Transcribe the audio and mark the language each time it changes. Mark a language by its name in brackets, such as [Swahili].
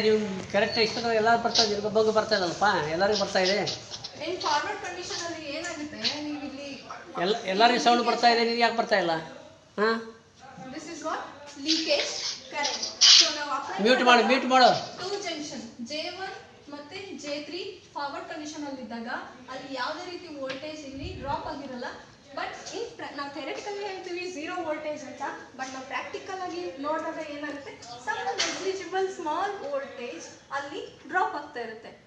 [Kannada] ನೀವು ಕರೆಕ್ಟ್ ಇಷ್ಟ ಎಲ್ಲರೂ ಬರ್ತಾ ಇದೆ, ಬಗ್ಗೆ ಬರ್ತಾ ಇದಲ್ಲಪ್ಪ, ಎಲ್ಲರಿಗೂ ಬರ್ತಾ ಇದೆ. in forward condition ಅಲ್ಲಿ ಏನಾಗುತ್ತೆ, ನೀವು ಇಲ್ಲಿ ಎಲ್ಲರಿಗೂ ಸೌಂಡ್ ಬರ್ತಾ ಇದೆ, ನೀವು ಯಾಕೆ ಬರ್ತಾ ಇಲ್ಲ? ಹಾಂ, [English] this is what leakage current. so ನಾವು apply [Kannada] ಮ್ಯೂಟ್ ಮಾಡು. ಟೂ ಜಂಕ್ಷನ್ J1 ಮತ್ತೆ J3 ಫಾರ್ವರ್ಡ್ ಕಂಡೀಷನ್ ಅಲ್ಲಿ ಇದ್ದಾಗ ಅಲ್ಲಿ ಯಾವುದೇ ರೀತಿ ವೋಲ್ಟೇಜ್ ಇಲ್ಲಿ ಡ್ರಾಪ್ ಆಗಿರಲ್ಲ. ಬಟ್ ನಾವು ಥಿಯರಿಟಿಕಲಿ ಹೇಳ್ತೀವಿ 0 ವೋಲ್ಟೇಜ್ ಅಂತ. ಬಟ್ ನಾವು ಪ್ರಾಕ್ಟಿಕಲ್ ಆಗಿ ನೋಡಿದಾಗ ಏನಾಗುತ್ತೆ, ಸಮ್ ನೆಗ್ಲಿಜಿಬಲ್ ಸ್ಮಾಲ್ ವೋಲ್ಟೇಜ್ ಅಲ್ಲಿ ಡ್ರಾಪ್ ಆಗ್ತಾ ಇರುತ್ತೆ.